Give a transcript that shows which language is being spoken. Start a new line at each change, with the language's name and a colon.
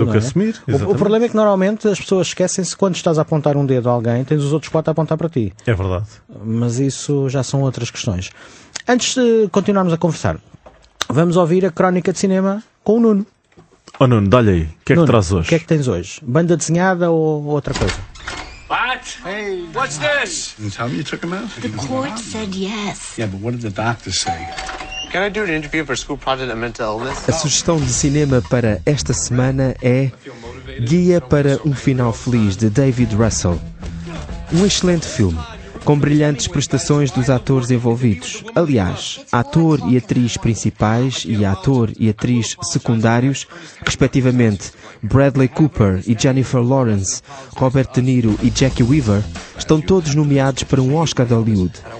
Portuguese: O problema é que normalmente as pessoas esquecem-se quando estás a apontar um dedo a alguém, tens os outros quatro a apontar para ti. É verdade. Mas isso já são outras questões. Antes de continuarmos a conversar, vamos ouvir a crónica de cinema com o Nuno. Oh Nuno, dá-lhe aí. O que é que traz hoje? O que é que tens hoje? Banda desenhada ou outra coisa?
English: What? Hey, what's this? Did you tell me you took him out? The court said yes. Yeah, but what did the doctor say? Can I do an interview for school project on mental illness?
Portuguese: A sugestão de cinema para esta semana é Guia para um Final Feliz, de David Russell. Um excelente filme. com brilhantes prestações dos atores envolvidos. Aliás, ator e atriz principais e ator e atriz secundários, respectivamente Bradley Cooper e Jennifer Lawrence, Robert De Niro e Jackie Weaver, estão todos nomeados para um Oscar de Hollywood.